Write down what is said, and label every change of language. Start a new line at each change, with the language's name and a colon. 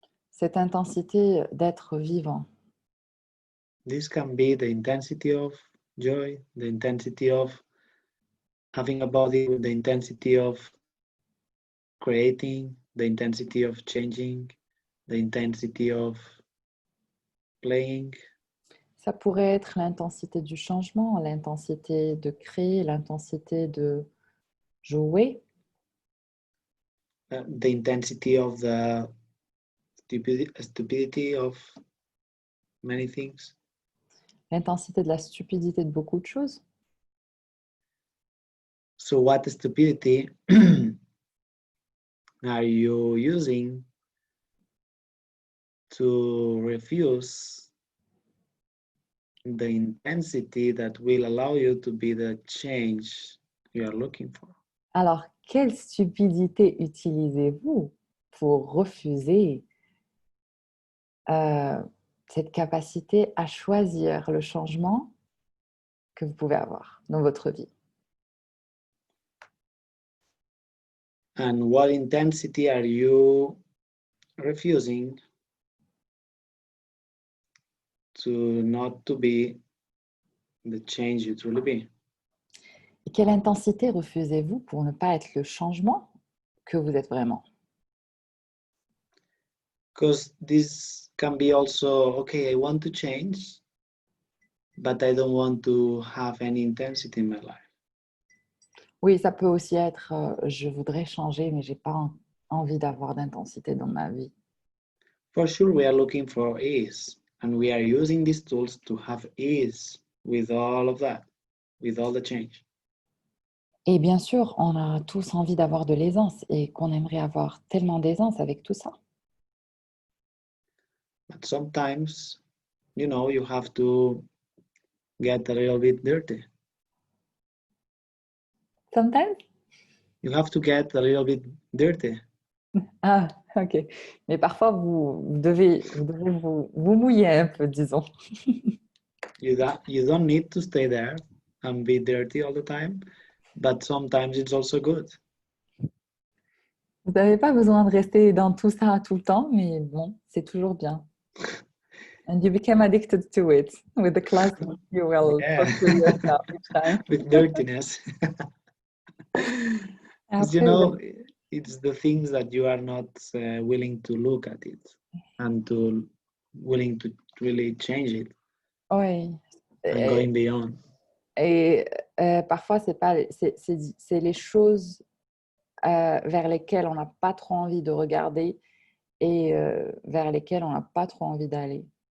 French: Cette intensité d'être vivant.
English: This can be the intensity of joy, the intensity of having a body, the intensity of creating, the intensity of changing, the intensity of playing.
French: Ça pourrait être l'intensité du changement, l'intensité de créer, l'intensité de jouer.
English: The intensity of the stupidity of many things.
French: L'intensité de la stupidité de beaucoup de choses.
English: So what stupidity are you using to refuse the intensity that will allow you to be the change you are looking for?
French: Alors, quelle stupidité utilisez-vous pour refuser cette capacité à choisir le changement que vous pouvez avoir dans votre vie?
English: And what intensity are you refusing to not to be the change you truly be?
French: Et quelle intensité refusez-vous pour ne pas être le changement que vous êtes vraiment?
English: Because this can be also, okay, I want to change, but I don't want to have any intensity in my life.
French: Oui, ça peut aussi être je voudrais changer, mais j'ai pas envie d'avoir d'intensité dans ma vie.
English: For sure, we are looking for ease, and we are using these tools to have ease with all of that, with all the change.
French: Et bien sûr, on a tous envie d'avoir de l'aisance et qu'on aimerait avoir tellement d'aisance avec tout ça.
English: But sometimes, you have to get a little bit dirty. Sometimes? You have to get a little bit dirty. Ah, ok.
French: Mais parfois, vous devez vous mouiller un peu, disons.
English: You don't need to stay there and be dirty all the time, but sometimes it's also good.
French: Vous n'avez pas besoin de rester dans tout ça tout le temps, mais bon, c'est toujours bien.
English: And you become addicted to it. With the class, you will Yeah. torture yourself each time. With dirtiness.
French: Après,
English: it's the things that you are not willing to look at it and to willing to really change it
French: oui.
English: and going beyond.
French: Et parfois, c'est les choses vers lesquelles on n'a pas trop envie de regarder et vers lesquelles on n'a pas trop envie d'aller.